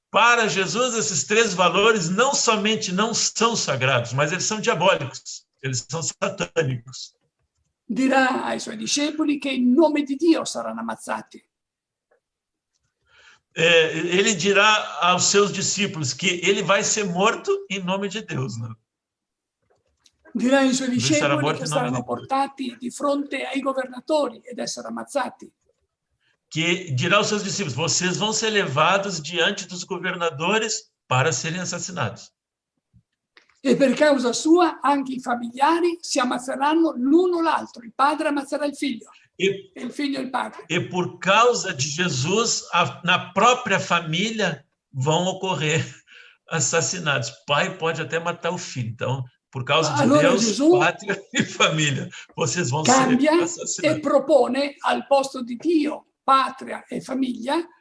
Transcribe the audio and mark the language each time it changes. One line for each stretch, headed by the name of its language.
Portuguese: Para Jesus, esses 3 valores não somente não são sagrados, mas eles são diabólicos, eles são satânicos.
Italian: Dirà ai suoi discepoli che in nome di Dio saranno ammazzati.
Portuguese: Ele dirá aos seus discípulos que ele vai ser morto em nome de Deus, né?
Italian: Dirà ai suoi discepoli che saranno portati di fronte ai governatori ed essere ammazzati.
Portuguese: Que dirá aos seus discípulos, vocês vão ser levados diante dos governadores para serem assassinados.
Italian: E per causa sua anche i familiari si ammazzeranno l'uno l'altro, il padre ammazzerà il figlio e il figlio il padre.
Portuguese: E por causa de Jesus, na própria família vão ocorrer assassinatos. Pai pode até matar o filho. Então, por causa de Deus,
Italian: Gesù
Portuguese: pátria e família, vocês vão ser assassinados.
Italian: E propone al posto di Dio, patria e famiglia,